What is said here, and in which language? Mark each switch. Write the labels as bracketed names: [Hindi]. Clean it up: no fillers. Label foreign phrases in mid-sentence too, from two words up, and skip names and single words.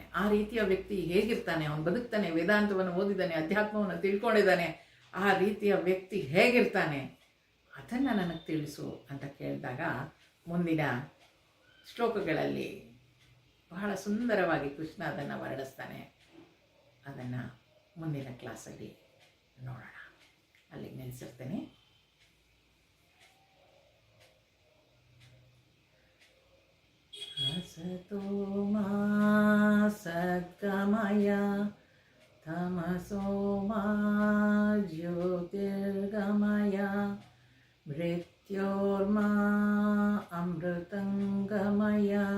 [Kannada] ಆ ರೀತಿಯ ವ್ಯಕ್ತಿ ಹೇಗಿರ್ತಾನೆ, ಅವನು ಬದುಕ್ತಾನೆ, ವೇದಾಂತವನ್ನು ಓದಿದ್ದಾನೆ, ಅಧ್ಯಾತ್ಮವನ್ನು ತಿಳ್ಕೊಂಡಿದ್ದಾನೆ, ಆ ರೀತಿಯ ವ್ಯಕ್ತಿ ಹೇಗಿರ್ತಾನೆ ಅದನ್ನು ನನಗೆ ತಿಳಿಸು ಅಂತ ಕೇಳಿದಾಗ ಮುಂದಿನ ಶ್ಲೋಕಗಳಲ್ಲಿ ಬಹಳ ಸುಂದರವಾಗಿ ಕೃಷ್ಣ ಅದನ್ನು ವರ್ಣಿಸ್ತಾನೆ. ಅದನ್ನು ಮುಂದಿನ ಕ್ಲಾಸಲ್ಲಿ ನೋಡೋಣ. ಅಲ್ಲಿಗೆ ನಿಲ್ಲಿಸಿರ್ತೇನೆ. [Sanskrit] असतो मा सद्गमय तमसो मा ज्योतिर्गमय मृत्योर्मा अमृतङ्गमय.